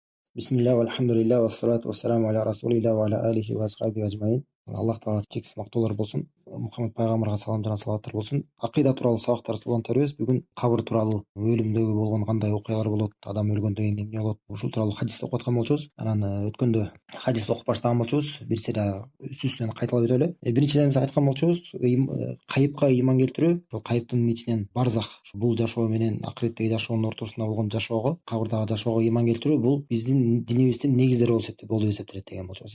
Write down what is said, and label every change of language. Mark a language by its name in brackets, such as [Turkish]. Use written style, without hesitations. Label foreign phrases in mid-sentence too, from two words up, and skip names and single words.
[Arabic] بسم الله، والحمد لله، والصلاة والسلام على رسول الله وعلى آله وأصحابه أجمعين. [Kazakh] Аллах тағала шексіз мақтаулар болсын. Мұхаммед пайғамбарға салам жана салауаттар болсын. Ақида туралы сабақтар студент тербес. Бүгін қабір туралы, өлімдегі болған қандай оқиғалар болады, [Kyrgyz] адам өлгөндөн кийин эмне болот, ушул тууралуу хадисти окуп аткан болчубуз. Анан өткөндө хадисти окуп баштаган болчубуз. Бирсе да үстүнөн кайталап өтөлү. Биринчиден биз айткан болчубуз, кайыпка ийман келтирүү, ошол кайыптын ичинен барзах, бул жашоо менен акыреттеги жашоонун ортосунда болгон жашоого, кабырдагы жашоого ийман келтирүү бул биздин динибиздин негиздери болуп эсептелет деген болчубуз.